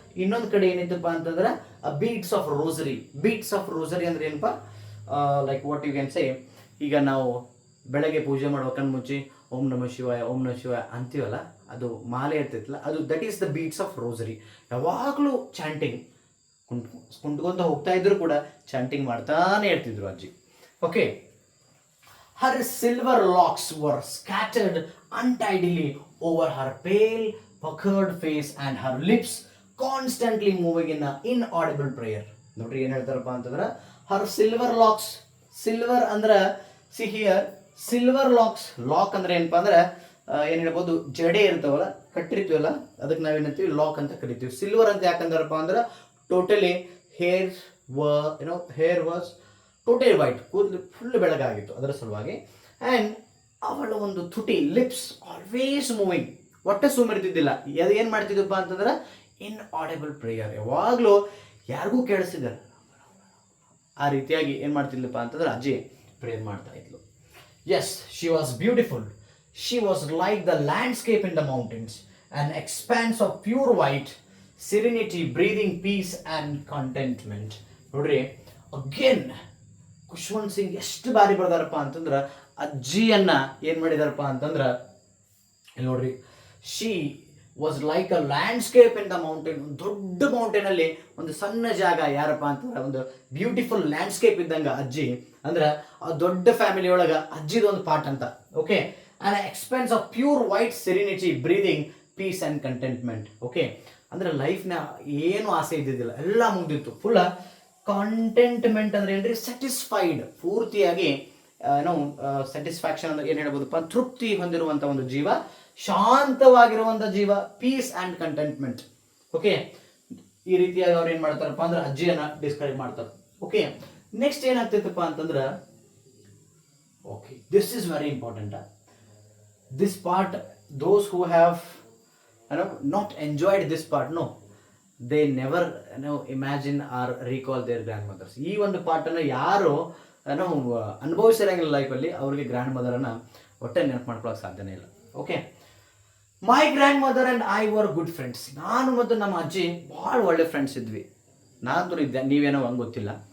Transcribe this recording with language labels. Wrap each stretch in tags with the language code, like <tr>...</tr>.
<kn>ಇನ್ನೊಂದು ಕಡೆ ಏನೈತಪ್ಪ ಅಂತಂದ್ರೆ ಬೀಟ್ಸ್ ಆಫ್ ರೋಸರಿ ಅಂದ್ರೆ ಏನಪ್ಪ,</kn> <en>like what you can say,</en> <kn>ಈಗ ನಾವು ಬೆಳಗ್ಗೆ ಪೂಜೆ ಮಾಡ್ಬೇಕಂದ್ ಮುಂಚೆ ಓಂ ನಮಃ ಶಿವಾಯ ಅಂತೀವಲ್ಲ, ಅದು ಮಾಲೆ ಇರ್ತೈತಲ್ಲ, ಅದು</kn> <en>That is the beads of rosary.</en> <kn>ಯಾವಾಗಲೂ ಚಾಂಟಿಂಗ್ ಕುಂಟ್ಕೊಂತ ಹೋಗ್ತಾ ಇದ್ರು ಕೂಡ ಚಾಂಟಿಂಗ್ ಮಾಡ್ತಾನೆ ಇರ್ತಿದ್ರು ಅಜ್ಜಿ. Okay,</kn> <en>Her silver locks were scattered untidily over her pale, puckered face and her lips constantly moving in an inaudible prayer.</en> <kn>ನೋಡ್ರಿ ಏನ್ ಹೇಳ್ತಾರಪ್ಪ ಅಂತಂದ್ರೆ ಹರ್ ಸಿಲ್ವರ್ ಲಾಕ್ಸ್, ಸಿಲ್ವರ್ ಅಂದ್ರೆ see here silver LOX, lock ಅಂದ್ರೆ ಏನಪ್ಪಾ ಅಂದ್ರೆ ಏನ್ ಹೇಳ್ಬೋದು, ಜಡೆ ಇರ್ತಾವಲ್ಲ ಕಟ್ಟಿರ್ತೀವಲ್ಲ ಅದಕ್ಕೆ ನಾವೇನಂತೀವಿ ಲಾಕ್ ಅಂತ ಕರಿತೀವಿ. ಸಿಲ್ವರ್ ಅಂತ ಯಾಕಂದ್ರಪ್ಪ ಅಂದ್ರೆ totally hair</kn> <en>hair was totally white,</en> <kn>ಕೂದಲು ಫುಲ್ ಬೆಳಗಾಗಿತ್ತು ಅದರ ಸಲುವಾಗಿ. ಆ್ಯಂಡ್ ಅವಳ ಒಂದು ತುಟಿ</kn> <en>lips always moving,</en> <kn>ಒಟ್ಟೆ ಸುಮ್ಮರಿತಿದ್ದಿಲ್ಲ. ಅದು ಏನು ಮಾಡ್ತಿದ್ದಪ್ಪ ಅಂತಂದ್ರೆ ಇನ್ ಆಡಿಬಲ್ ಪ್ರೇಯರ್, ಯಾವಾಗಲೂ ಯಾರಿಗೂ ಕೇಳಿಸಿದ್ದಾರೆ ಆ ರೀತಿಯಾಗಿ ಏನು ಮಾಡ್ತಿದ್ಲಪ್ಪ ಅಂತಂದ್ರೆ ಅಜ್ಜಿ ಪ್ರೇಯರ್ ಮಾಡ್ತಾ ಇದ್ಲು.</kn> <en>Yes, she was beautiful. She was like the landscape in the mountains, an expanse of pure white, serenity, breathing peace and contentment.</en> <kn>ನೋಡ್ರಿ ಅಗೇನ್ ಖುಷ್ವಂತ್ ಸಿಂಗ್ ಎಷ್ಟು ಬಾರಿ ಬರ್ದಾರಪ್ಪ ಅಂತಂದ್ರೆ ಅಜ್ಜಿಯನ್ನ ಏನ್ ಮಾಡಿದಾರಪ್ಪ ಅಂತಂದ್ರೆ ಇಲ್ಲಿ ನೋಡ್ರಿ,</kn> <en>She was like a landscape in the mountain.</en> <kn>ದೊಡ್ಡ mountain ಅಲ್ಲಿ ಒಂದು ಸಣ್ಣ ಜಾಗ, ಯಾರಪ್ಪ ಅಂತಂದ್ರೆ ಒಂದು ಬ್ಯೂಟಿಫುಲ್ ಲ್ಯಾಂಡ್ಸ್ಕೇಪ್ ಇದ್ದಂಗ ಅಜ್ಜಿ. ಅಂದ್ರೆ ಆ ದೊಡ್ಡ ಫ್ಯಾಮಿಲಿ ಒಳಗ ಅಜ್ಜಿದ ಒಂದು ಪಾರ್ಟ್ ಅಂತ.</kn> <en>Okay, an expanse of pure white, serenity, breathing peace and contentment.</en> <kn>Okay, ಅಂದರೆ ಲೈಫ್ನ ಏನು ಆಸೆ ಇದ್ದಿದ್ದಿಲ್ಲ, ಎಲ್ಲ ಮುಗ್ದಿತ್ತು. ಫುಲ್ ಕಂಟೆಂಟ್ಮೆಂಟ್ ಅಂದರೆ ಏನ್ರಿ, ಸ್ಯಾಟಿಸ್ಫೈಡ್, ಪೂರ್ತಿಯಾಗಿ ಸ್ಯಾಟಿಸ್ಫ್ಯಾಕ್ಷನ್ ಅಂದ್ರೆ ಏನು ಹೇಳ್ಬೋದಪ್ಪ, ತೃಪ್ತಿ ಹೊಂದಿರುವಂಥ ಒಂದು ಜೀವ, ಶಾಂತವಾಗಿರುವಂಥ ಜೀವ, ಪೀಸ್ ಆ್ಯಂಡ್ ಕಂಟೆಂಟ್ಮೆಂಟ್. ಓಕೆ, ಈ ರೀತಿಯಾಗಿ ಅವ್ರು ಏನು ಮಾಡ್ತಾರಪ್ಪ ಅಂದ್ರೆ ಅಜ್ಜಿಯನ್ನ ಡಿಸ್ಕ್ರೈಬ್ ಮಾಡ್ತಾರೆ.</kn> <en>okay, next</en> <kn>ಏನಾಗ್ತೈತಪ್ಪ ಅಂತಂದ್ರೆ,</kn> <en>Okay this is very important. This part, those who have not enjoyed this part, no, they never imagine or recall their grandmothers.</en> <kn>ಈ ಒಂದು ಪಾರ್ಟನ್ನು ಯಾರು ಅನುಭವಿಸಿರಂಗಿಲ್ಲ ಲೈಫಲ್ಲಿ, ಅವ್ರಿಗೆ ಗ್ರ್ಯಾಂಡ್ ಮದರನ್ನು ಒಟ್ಟೆ ನೆನಪು ಮಾಡ್ಕೊಳ್ಳೋಕೆ ಸಾಧ್ಯನೇ ಇಲ್ಲ.</kn> <en>Okay, my grandmother and I were good friends.</en> <kn>ನಾನು ಮತ್ತು ನಮ್ಮ ಅಜ್ಜಿ ಭಾಳ ಒಳ್ಳೆ ಫ್ರೆಂಡ್ಸ್ ಇದ್ವಿ. ನಾನು ಇದ್ದೆ, ನೀವೇನೋ ಹಂಗೆ ಗೊತ್ತಿಲ್ಲ.</kn>